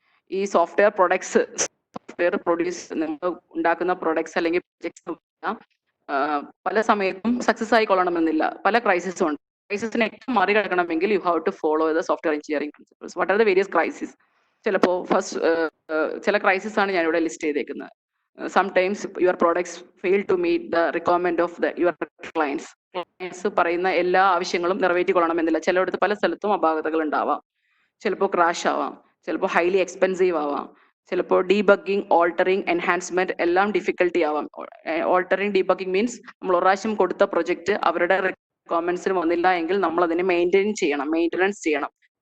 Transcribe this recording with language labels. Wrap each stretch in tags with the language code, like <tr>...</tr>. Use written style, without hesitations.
<ml>ഈ software products, software നിങ്ങൾ ഉണ്ടാക്കുന്ന പ്രൊഡക്ട്സ് അല്ലെങ്കിൽ പ്രൊജക്ട്സ് പല സമയത്തും സക്സസ് ആയിക്കൊള്ളണമെന്നില്ല, പല ക്രൈസിസും ഉണ്ട്. ക്രൈസിസിനെ മറികടക്കണമെങ്കിൽ</ml> <en>You have to follow the software engineering principles. What are the various crisis?</en> <ml>ചിലപ്പോൾ ചില ക്രൈസിസ് ആണ് ഞാനിവിടെ ലിസ്റ്റ് ചെയ്തേക്കുന്നത്.</ml> <en>Sometimes your products fail to meet the requirement of your clients.</en> <ml>Clients പറയുന്ന എല്ലാ ആവശ്യങ്ങളും നിറവേറ്റിക്കൊള്ളണമെന്നില്ല. ചിലയിടത്ത് പല സ്ഥലത്തും അപാകതകൾ ഉണ്ടാവാം. ചിലപ്പോൾ ക്രാഷ് ആവാം, ചിലപ്പോൾ ഹൈലി എക്സ്പെൻസീവ് ആവാം, ചിലപ്പോൾ ഡീബഗ്ഗിങ്, ഓൾട്ടറിങ്, എൻഹാൻസ്മെന്റ് എല്ലാം ഡിഫിക്കൽട്ടി ആവാം. ഓൾട്ടറിങ്, ഡീബഗ്ഗിങ് മീൻസ് നമ്മൾ ഒരു പ്രാവശ്യം കൊടുത്ത പ്രൊജക്ട് അവരുടെ റിക്വയർമെന്റ്സിന് വന്നില്ല എങ്കിൽ നമ്മൾ അതിനെ മെയിൻ്റനൻസ് ചെയ്യണം.</ml>